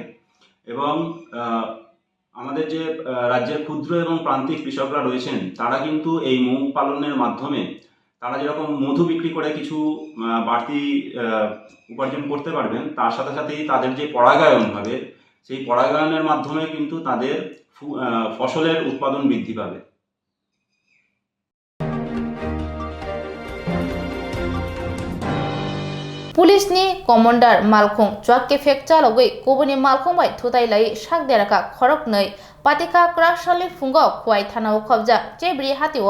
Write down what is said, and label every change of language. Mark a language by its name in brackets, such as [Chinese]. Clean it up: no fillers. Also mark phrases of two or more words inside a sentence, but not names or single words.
[Bangla] এবং আমাদের যে রাজ্যের ক্ষুদ্র এবং প্রান্তিক কৃষকরা রয়েছেন তারা কিন্তু এই মৌ পালনের মাধ্যমে তারা যেরকম মধু বিক্রি করে কিছু বাড়তি উপার্জন করতে পারবেন, তার সাথে সাথেই তাদের যে পরাগায়ন হবে সেই পরাগায়নের মাধ্যমে কিন্তু তাদের ফসলের উৎপাদন বৃদ্ধি পাবে। [Kok Borok] पुलिसनि कमान्डार मालखुं चुवाक केफेक चालगै गुबुननि मालखुं बाय थुताइलाय साकदेराका खरक नै पातिका क्राकसालनि फुंगाव खुवाइ थानाव खबजा चेब्रि हातिव